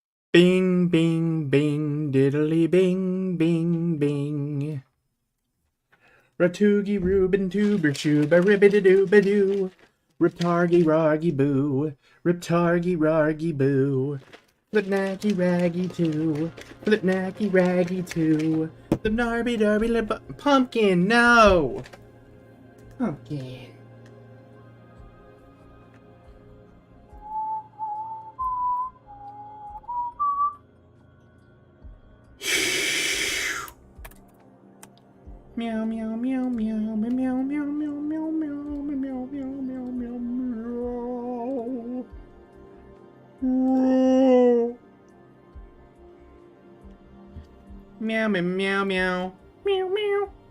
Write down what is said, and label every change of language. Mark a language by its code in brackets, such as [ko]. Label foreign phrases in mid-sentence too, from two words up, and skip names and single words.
[en] Bing, bing, bing, diddly bing, bing, bing. Ratugi, Reuben, Tuber, Shuba, Ribbidi-doo-ba-doo. Riptargy, Rargy, Boo. Riptargy, Rargy, Boo. Flipnacky, Raggy, too. Flipnacky, Raggy, too. Flipnarby, Darby, Pumpkin, no! Pumpkin. Meow meow meow meow meow meow meow meow meow meow meow meow meow meow meow meow meow meow meow.